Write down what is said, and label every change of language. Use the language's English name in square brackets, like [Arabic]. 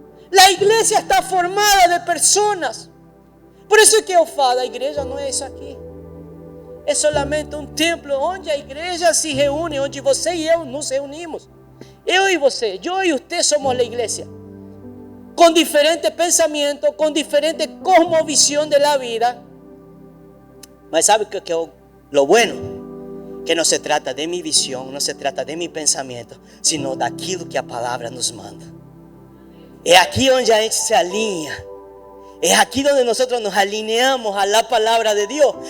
[Spanish] La iglesia está formada de personas. Por eso es que [Portuguese] eu falo, a igreja não é isso aqui. É solamente um templo onde a igreja se reúne, onde você e eu nos reunimos. Eu e você, eu e você somos a igreja. [Spanish] Con diferentes pensamientos, con diferente cosmovisión de la vida. Mas sabe que lo bueno, que no se trata de mi visión, no se trata de mi pensamiento, sino [Portuguese] daquilo que a palavra nos manda. [Spanish] Es aquí donde [Portuguese] a gente [Spanish] se alinea. Es aquí donde nosotros nos alineamos a la palabra de Dios.